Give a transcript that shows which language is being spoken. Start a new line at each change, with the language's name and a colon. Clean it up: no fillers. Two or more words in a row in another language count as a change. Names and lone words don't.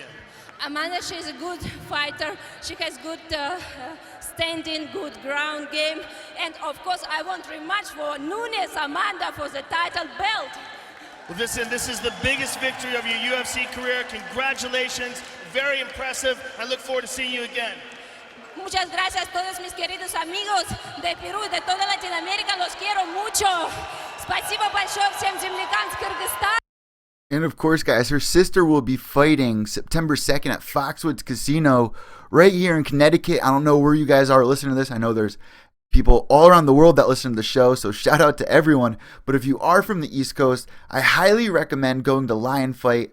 English: Amanda, she's a good fighter. She has good standing, good ground game. And of course, I want rematch for Nunes Amanda for the title belt. Well, listen, this is the biggest victory of your UFC career. Congratulations. Very impressive. I look forward to seeing you again.
Spanish: Muchas gracias a todos mis queridos amigos de Perú y de toda Latinoamérica. Los quiero mucho.
Russian: Спасибо большое всем землякам с Кыргызстана.
English: And of course, guys, her sister will be fighting September 2nd at Foxwoods Casino right here in Connecticut. I don't know where you guys are listening to this. I know there's people all around the world that listen to the show, so shout out to everyone. But if you are from the East Coast, I highly recommend going to Lion Fight.